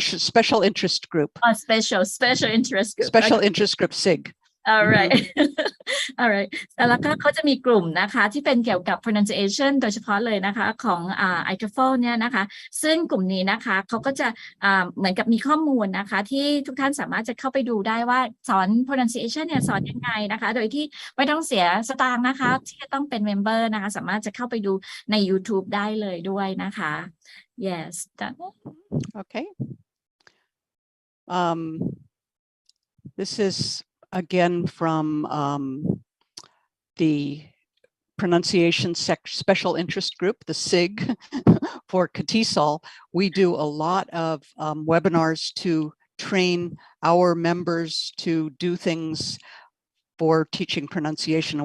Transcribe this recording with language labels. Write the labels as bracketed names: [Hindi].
[English] special interest group. Special interest group. Special interest group SIG. Alright. Alright. [Thai] แล้วก็เขาจะมีกลุ่มนะคะที่เป็นเกี่ยวกับ pronunciation โดยเฉพาะเลยนะคะของIATEFL เนี่ยนะคะซึ่งกลุ่มนี้นะคะเขาก็จะเหมือนกับมีข้อมูลนะคะที่ทุกท่านสามารถจะเข้าไปดูได้ว่าสอน pronunciation เนี่ยสอนยังไงนะคะโดยที่ไม่ต้องเสียสตางค์นะคะที่จะต้องเป็น member นะคะสามารถจะเข้าไปดูใน YouTube ได้เลยด้วยนะคะ Yes. [English] Okay. This is again from the pronunciation special interest group, the SIG for Katisol. We do a lot of webinars to train our members to do things for teaching pronunciation.